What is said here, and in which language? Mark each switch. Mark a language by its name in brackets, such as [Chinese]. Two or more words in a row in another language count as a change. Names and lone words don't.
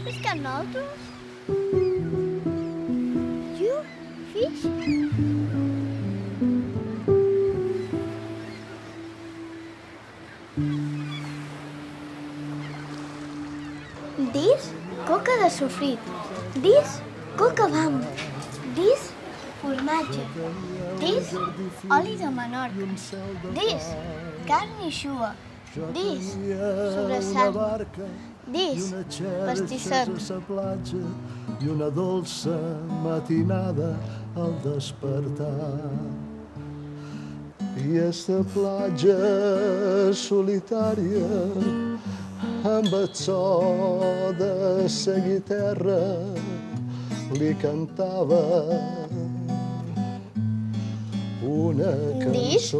[English] and others? You fish? [Catalan] This coca de sofrit. This coca bamba. This formatge. This oli de Menorca. This carn eixuga. This sobrassada. This pastissets. I una dolça matinada al despertar. I esta platja solitària amb el so de sa guitarra li cantava una cançó.